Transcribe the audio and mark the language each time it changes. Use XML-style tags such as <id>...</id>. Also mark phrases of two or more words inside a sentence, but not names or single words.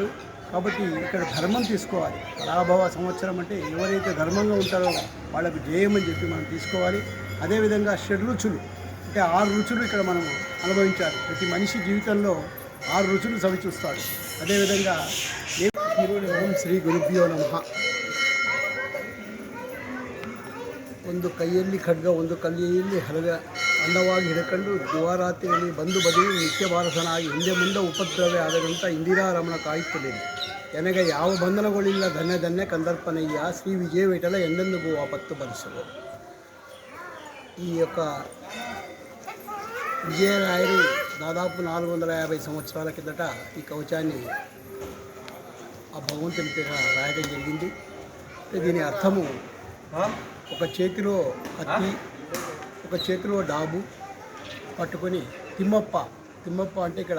<te>కాబట్టి ఇక్కడ ధర్మం తీసుకోవాలి. పరాభవ సంవత్సరం అంటే ఎవరైతే ధర్మంగా ఉంటారో వాళ్ళకు జయమని చెప్పి మనం తీసుకోవాలి. అదేవిధంగా 6 రుచులు అంటే 6 రుచులు ఇక్కడ మనం అనుభవించాలి. ప్రతి మనిషి జీవితంలో 6 రుచులు చవిచూస్తాడు. అదేవిధంగా</te> <sa>ఓం శ్రీ ಗುರುಭ್ಯೋ ನಮಃ.</sa> <kn>ಒಂದು ಕೈಯಲ್ಲಿ ಖಡ್ಗ, ಒಂದು ಕೈಯಲ್ಲಿ ಹಲಗ ಅನ್ನವಾಗಿ ಹಿಡ್ಕೊಂಡು ದಿವಾರಾತ್ರಿಯಲ್ಲಿ ಬಂದು ಬದಿಯು ನಿತ್ಯ ಭಾರತನಾಗಿ ಹಿಂದೆ ಮುಂದೆ ಉಪದ್ರವೇ ಆದದಂಥ ಇಂದಿರಾರಮಣ ಕಾಯುತ್ತಲಿದೆ. ನನಗೆ ಯಾವ ಬಂಧನಗಳಿಲ್ಲ, ಧನ್ಯ ಧನ್ಯ ಕಂದರ್ಪನಯ್ಯ ಶ್ರೀ ವಿಜಯ ವಿಠಲ ಎಂದೆಂದಿಗೂ ಆಪತ್ತು ಭರಿಸಲು.</kn> <te>ఈ యొక్క విజయరాయరు దాదాపు 450 సంవత్సరాల కిందట ఈ కవచాన్ని ఆ భగవంతుని పేర రాయడం జరిగింది. దీని అర్థము ఒక చేతిలో కత్తి, ఒక చేతిలో డాబు పట్టుకొని తిమ్మప్ప అంటే ఇక్కడ</te>